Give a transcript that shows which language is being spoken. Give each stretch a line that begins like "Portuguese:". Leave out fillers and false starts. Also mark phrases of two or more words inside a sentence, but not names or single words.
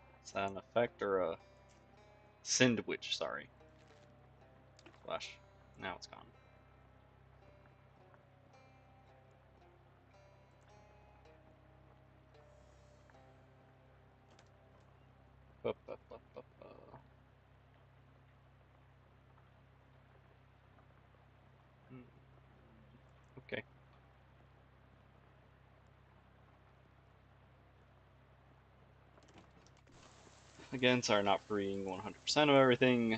English: Is that an effect or a sandwich? Sorry. Flash. Now it's gone. Ba, ba, ba, ba, ba. Okay. Again, sorry not for reading 100% of everything.